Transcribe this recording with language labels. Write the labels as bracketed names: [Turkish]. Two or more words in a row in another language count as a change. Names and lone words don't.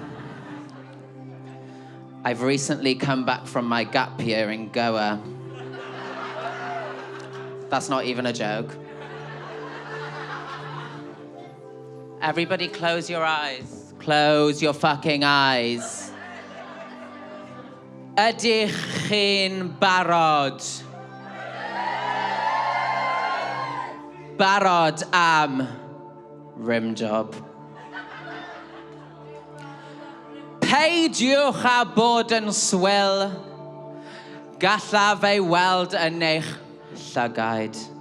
[English] I've recently come back from my gap year in Goa. That's not even a joke. Everybody close your eyes. Close your fucking eyes. [Welsh] Ydych barod. Barod am [English] rim job. [Welsh] Peidiwch a bod yn swil, gallaf ei weld yn eich llygaid.